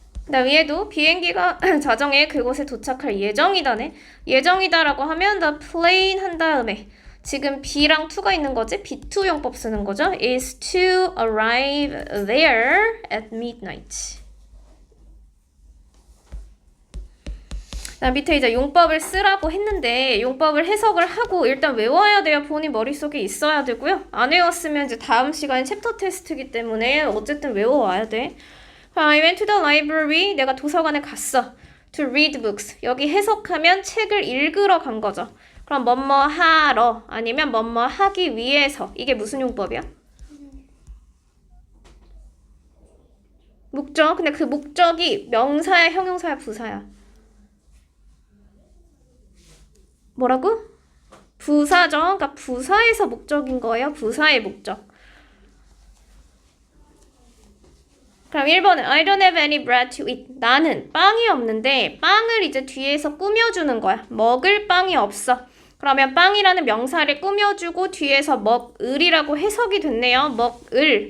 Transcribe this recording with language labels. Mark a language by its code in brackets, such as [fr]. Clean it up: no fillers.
[ko] 나 위에도 비행기가 자정에 그곳에 도착할 예정이다네. 예정이다라고 하면 [en] the plane [ko] 한 다음에 지금 be랑 to가 있는 거지? be2 용법 쓰는 거죠. [en] is to arrive there at midnight. [ko] 나 밑에 이제 용법을 쓰라고 했는데 용법을 해석을 하고 일단 외워야 돼요. 본인 머릿속에 있어야 되고요. 안 외웠으면 이제 다음 시간에 챕터 테스트이기 때문에 어쨌든 외워와야 돼. [en] I went to the library. [ko] 내가 도서관에 갔어. [en] To read books. [ko] 여기 해석하면 책을 읽으러 간 거죠. 그럼 뭐뭐 하러 아니면 뭐뭐 하기 위해서. 이게 무슨 용법이야? 목적. 근데 그 목적이 명사야, 형용사야, 부사야? 뭐라고? 부사죠. 그러니까 부사에서 목적인 거예요. 부사의 목적. 그럼 1번은 [en] I don't have any bread to eat. [ko] 나는 빵이 없는데 빵을 이제 뒤에서 꾸며주는 거야. 먹을 빵이 없어. 그러면 빵이라는 명사를 꾸며주고 뒤에서 먹을이라고 해석이 됐네요. 먹을.